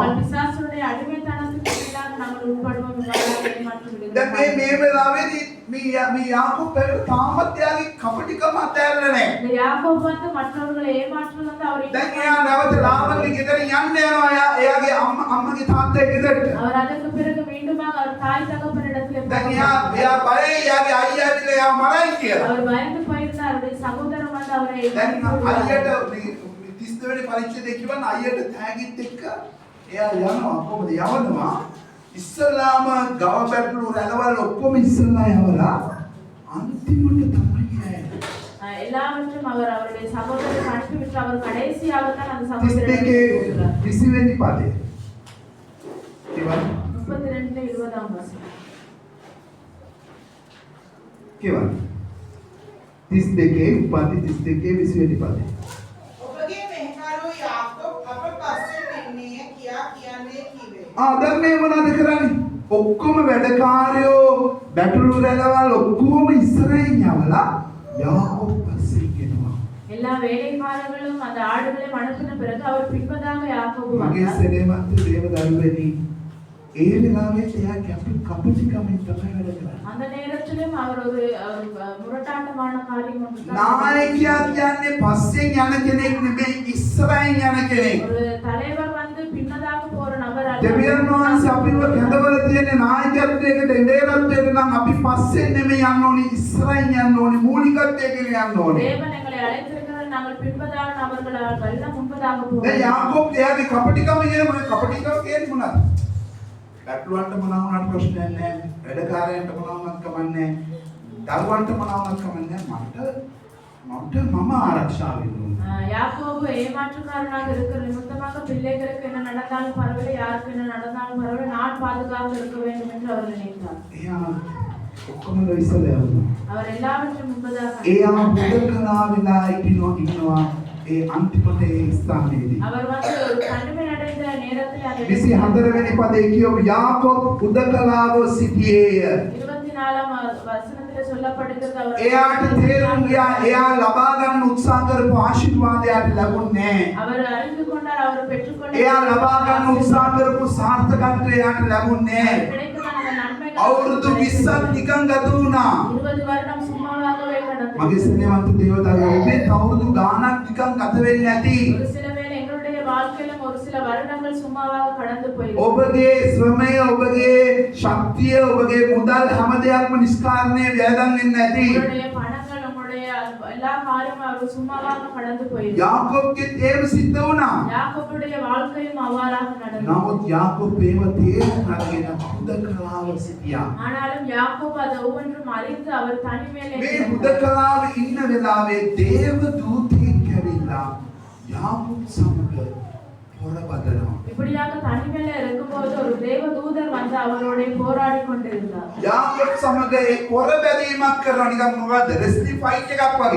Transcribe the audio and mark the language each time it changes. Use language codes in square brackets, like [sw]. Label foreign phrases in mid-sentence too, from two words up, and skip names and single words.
[ta] பிசாசுடைய அடிமைத்தனத்துக்கு கீழாக நாங்கள் உட்படுவோம். [si] දැන් මේ වෙලාවේදී මේ යාකෝබ් තාමත් එයාගේ කපටිකම අතහැරලා නැහැ. [ta] இந்த யாக்கோபு வந்து மற்றவர்களை ஏமாற்றுவது வந்து அவர் [si] දැන් එයා නැවත ලාබන්ගේ ගෙදර යන්න යනවා එයාගේ අම්මගේ තාත්තගේ ගෙදරට. [ta] அவர் அதற்கு பிறகு மீண்டுமாக அவர் தாய் தகப்பனிடத்திலே [si] දැන් එයා බයයි එයාගේ අයියා ඇවිල්ලා එයා මරයි කියලා. [ta] அவர் பயந்து போயிருந்தார். அவருடைய சகோதரன் வந்து அவரை [si] දැන් අයියට මේ 32 වෙනි පරිච්ඡේදයේ කියවන අයියට තෑගිත් එක්ක එයා යනවා කොහොමද යවනවා ඉස්සලාම ගව පැටළු රැළවල් ඔක්කොම ඉස්සලා යවලා අන්තිමට තමයි [ta] எல்லாவற்றும் அவர் அவருடைய சகோதரரை அனுப்பிவிட்டு அவர் கடைசியாக தான் அந்த சகோதரரை [si] 20 වෙනි පදේ කියවන [ta] 32 20 வசனம் [si] කියවන 32 උපන්ති 32 20 වෙනි පදේ. ඔබගේ මෙහෙකරු යාකෝබ් අප පස්සෙන් එන්නේ කියා කියන්නේ කීවේ. දැන් මේ මොනවද කරන්නේ? ඔක්කොම වැඩකාරයෝ බැටළු රැළවල් ඔක්කොම ඉස්සරහින් යවලා යාකෝබ් පස්සේ ගෙනවා. [ta] எல்லா வேலைக்காரர்களும் அந்த ஆடுகளை மணப்பின பிறகு அவர் பின்பதாக யாக்கோபு [si] මගේ [ta] வந்தார். [si] සෙනෙමන්ත දේව දරුවනි ඒ වෙලාවේ එයා කපටිකමින් තමයි වැඩ කරන්නේ. [ta] அந்த நேரத்திலும் அவர் ஒரு முரட்டாட்டமான காரியம் ஒன்று தான் [si] නායකයා කියන්නේ පස්සෙන් යන කෙනෙක් නෙමෙයි ඉස්සරහින් යන කෙනෙක්. [ta] ஒரு தலைவர் வந்து பின்னதாக போற நபர் அல்ல. [si] දෙවියන් වහන්සේ අපිව කැඳවල තියෙන නායකත්වයකට එළේරත්වයට නම් අපි පස්සෙන් නෙමෙයි යන්න ඕනි ඉස්සරහින් යන්න ඕනි මූලිකත්වයකින් යන්න ඕනි. [ta] தேவன் எங்களை அழைத்திருக்கிறார், நாங்கள் பின்பதாக நபர்களால் அல்ல முன்பதாக [si] දැන් [ta] போவோம். [si] යාකෝබ් එයාගේ කපටිකම කියන්නේ මොනවද? බැටළුවන්ට මොනවා වුණාට ප්‍රශ්නයක් නැහැ. වැඩකාරයන්ට මොනවා වුණත් කමන්නේ නැහැ. දරුවන්ට මොනවා වුණත් කමන්නේ නැහැ. මම ආරක්ෂා වෙන්න ඕනේ. [ta] யாக்கோபு ஏமாற்றுக்காரனாக இருக்கிற நிமித்தமாக பிள்ளைகளுக்கு என்ன நடந்தாலும் பரவாயில்லை, யாருக்கு என்ன நடந்தாலும் பரவாயில்லை, நான் பாதுகாப்பு இருக்க வேண்டும் என்று அவர் நினைத்தார். [si] එයා ඔක්කොම ඉස්සලා යනවා. [ta] அவர் எல்லாவற்றையும் முன்பதாக [si] එයා බුදකලා වෙලා ඉන්නවා ඒ අන්තිමට ඒ ස්ථානයේදී. [ta] அவர் வந்து ஒரு தனிமை அடைந்த நேரத்தில் அந்த [si] 24 වෙනි පදේ කියව යාකෝබ් බුදකලාව සිටියේය. [ta] 24ஆம் வசனத்திலே சொல்லப்படுகிறது அவர் [si] එයාට තේරුම් ගියා එයා ලබා ගන්න උත්සාහ කරපු ආශිර්වාදයට ලැබුණේ නැහැ. [ta] அவர் அறிந்து கொண்டார், அவர் பெற்றுக்கொண்டார். [si] එයා ලබා ගන්න උත්සාහ කරපු සාර්ථකත්වය එයාට ලැබුණේ නැහැ. [ta] கிடைத்த அந்த நன்மைகள் [si] අවුරුදු 20ක් නිකන් ගත වුණා. [ta] 20 வருடம் சும்மாவாகவே கடந்தது. [si] මගේ සෙනෙහවන්ත දේවතාවෝ ඔබේ අවුරුදු ගාණක් නිකන් ගත වෙන්නේ නැති. [ta] ஒரு சில வேளை எங்களுடைய வாழ்க்கையிலும் ஒரு சில வருடங்கள் சும்மாவாக கடந்து போயிடும். [si] ඔබගේ ශ්‍රමය ඔබගේ ශක්තිය ඔබගේ මුදල් හැම දෙයක්ම නිෂ්කාරණය වේදන් වෙන්නේ නැති. [ta] உங்களுடைய பணங்கள், உங்களுடைய எல்லா காரியமும் அவர் சும்மாவாக கடந்து போயிடும். [si] යාකෝබ්ගේ ඒව සිද්ධ වුණා. [ta] யாக்கோபுடைய வாழ்க்கையும் அவ்வாறாக நடந்தது. [si] නමුත් යාකෝබ් ඒව තේරුම් අරගෙන බුදකලාව සිටියා. [ta] ஆனாலும் யாக்கோபு அதை ஒவ்வொன்றும் அறிந்து அவர் தனிமையிலே [si] මේ [ta] இருந்தார். [si] බුදකලාව ඉන්න වෙලාවේ දේව දූතයෙක් ඇවිල්ලා යාකෝබ් සමග පොරබදනවා. [ta] இப்படியாக தனிமையில இருக்கும்போது ஒரு தேவ தூதர் வந்து அவரோட போராடி கொண்டிருந்தார். [si] යාකෝබ් සමග ඒ පොරබැදීමක් කරනවා නිකන් මොකද්ද [en] wrestling fight [si] එකක් වගේ.